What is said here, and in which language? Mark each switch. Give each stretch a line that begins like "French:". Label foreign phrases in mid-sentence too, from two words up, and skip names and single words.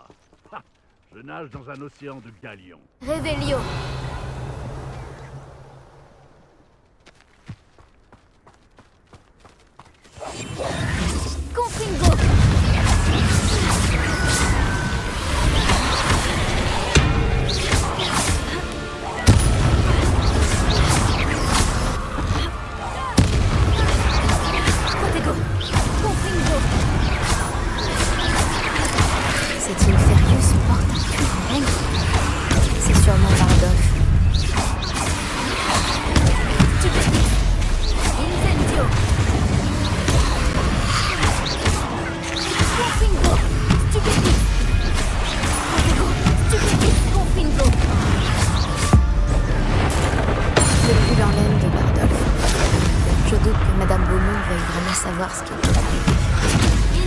French: Ha! Je nage dans un océan de galions. Revelio. Confringo. Protego. Confringo. Cette Inferius porte un plus grand règne. C'est sûrement Bardolph. Stupéfix. Incendio. Confringo. Stupéfix. Protego. Stupéfix. Confringo. Le pull en laine de Bardolph. Je doute que Madame Beaumont veuille vraiment savoir ce qui peut arriver.